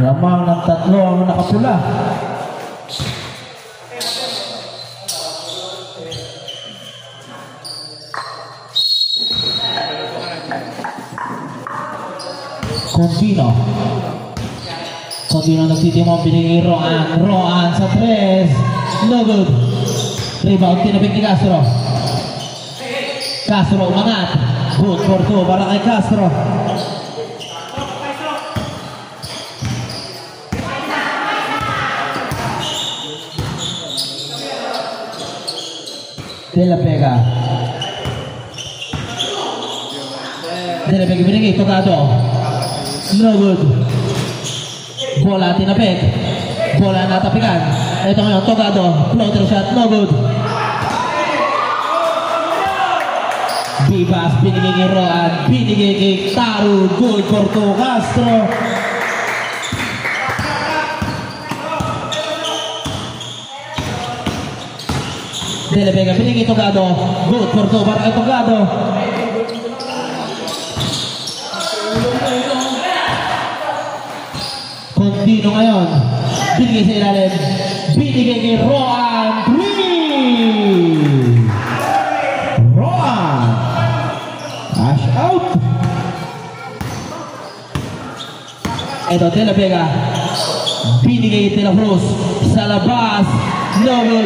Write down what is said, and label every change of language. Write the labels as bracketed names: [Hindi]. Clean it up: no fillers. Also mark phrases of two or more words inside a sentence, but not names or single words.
[Filipino] Lamang ng tatlo ang nakapula. Contino nagtitimong, binigay Roan sa 3, [English] no good. [Filipino] Rebound, tinapik ni Castro. Castro umangat, [English] good for 2 [Filipino] para kay Castro. De La Vega binigay, tocado, [English] no good. [Filipino] Bola tinapik, bola natapikan. Ito ngayon, [English] tocado, floater shot, no good. [Filipino] Bibas, binigay kay Roan, binigay kay Taru, [English] good for 2, [Filipino] Castro. De La Vega, binigay tocado, [English] good for 2 [Filipino] para kay [English] tocado. [Filipino] Contino ngayon, binigay sa ilalim, binigay kay Roan, 3! [English] Roan! Cash out! Ito, [Filipino] De La Vega, binigay kay De La Cruz, sa labas, [English] no good.